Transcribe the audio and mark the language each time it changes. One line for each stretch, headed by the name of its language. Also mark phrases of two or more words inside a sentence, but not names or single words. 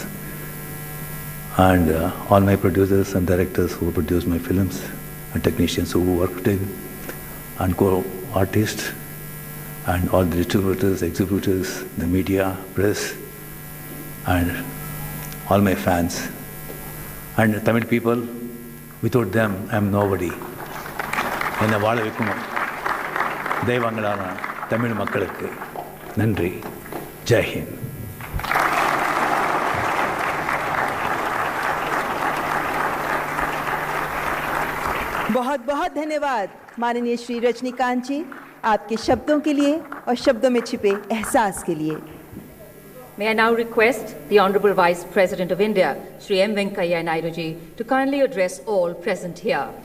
English: And all my producers and directors who produced my films and technicians who worked in, and co-artists, and all the distributors, exhibitors, the media, press, and all my fans. And Tamil people, without them, I am nobody.
Tamil: என்னை வாழ வைக்கும் தெய்வங்களான தமிழ் மக்களுக்கு நன்றி.
Hindi: जय हिंद. बहुत बहुत धन्यवाद माननीय श्री रजनीकांत जी, आपके शब्दों के लिए और शब्दों में छिपे एहसास के लिए।
English: May I now request the Honorable Vice President of India, Sri M. Venkaiah Naidu ji, to kindly address all present here.